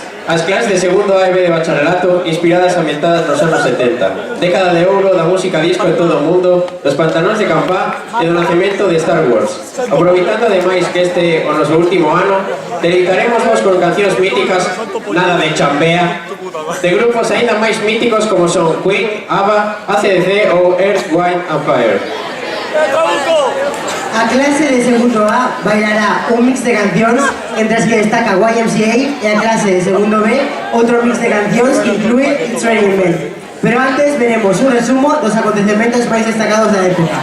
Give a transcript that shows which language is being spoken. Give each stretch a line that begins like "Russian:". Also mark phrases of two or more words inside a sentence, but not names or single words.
Galician: As clases de segundo A e B de bacharelato inspiradas e ambientadas nos anos 70, década de ouro da música disco en todo o mundo, dos pantanóns de Campá e do nacemento de Star Wars. Aproveitando ademais que este o noso último ano, deleitaremos con cancións míticas, nada de chambea, de grupos aínda máis míticos como son Queen, ABBA, AC/DC ou Earth, Wind and Fire. A clase de segundo A bailará un mix de cancións entre as que destaca YMCA e a clase de segundo B outro mix de cancións que inclúe It's Raining Men. Pero antes veremos un resumo dos acontecementos máis destacados da época.